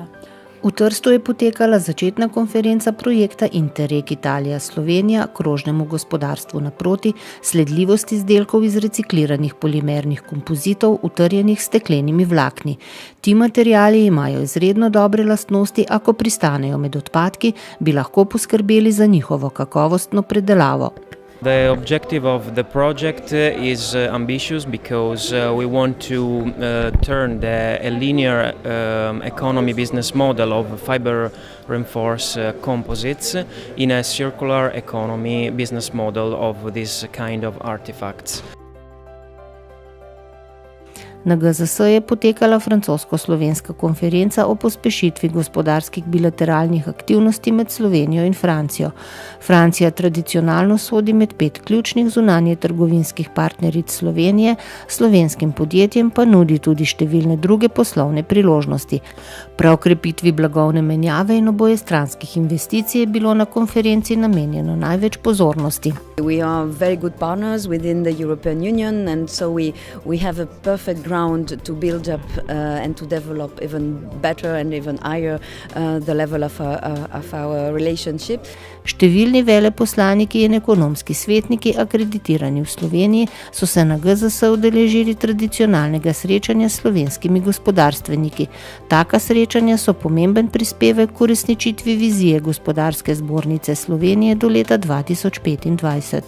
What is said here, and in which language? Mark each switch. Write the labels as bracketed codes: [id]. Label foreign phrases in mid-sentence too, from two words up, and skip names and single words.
[sl] V Trstu je potekala začetna konferenca projekta Interreg Italija-Slovenija krožnemu gospodarstvu naproti, sledljivost izdelkov iz recikliranih polimernih kompozitov, utrjenih s steklenimi vlakni. Ti materiali imajo izredno dobre lastnosti, a ko pristanejo med odpadki, bi lahko poskrbeli za njihovo kakovostno predelavo. [en] The objective of the project is ambitious because we want to turn a linear economy business model of fiber reinforced composites in a circular economy business model of this kind of artifacts. [sl] Na GZS je potekala francosko-slovenska konferenca o pospešitvi gospodarskih bilateralnih aktivnosti med Slovenijo in Francijo. Francija tradicionalno sodi med 5 ključnih zunanje trgovinskih partneric Slovenije, slovenskim podjetjem pa nudi tudi številne druge poslovne priložnosti. Prav krepitvi blagovne menjave in obojestranskih investicij je bilo na konferenci namenjeno največ pozornosti. [en] We are very good partners within the European Union, and so we have a perfect ground to build up and to develop even better and even higher the level of our relationship. [sl] Številni veleposlaniki in ekonomski svetniki akreditirani v Sloveniji so se na GZS udeležili tradicionalnega srečanja s slovenskimi gospodarstveniki. Taka srečanja so pomemben prispevek k uresničitvi vizije Gospodarske zbornice Slovenije do leta 2025.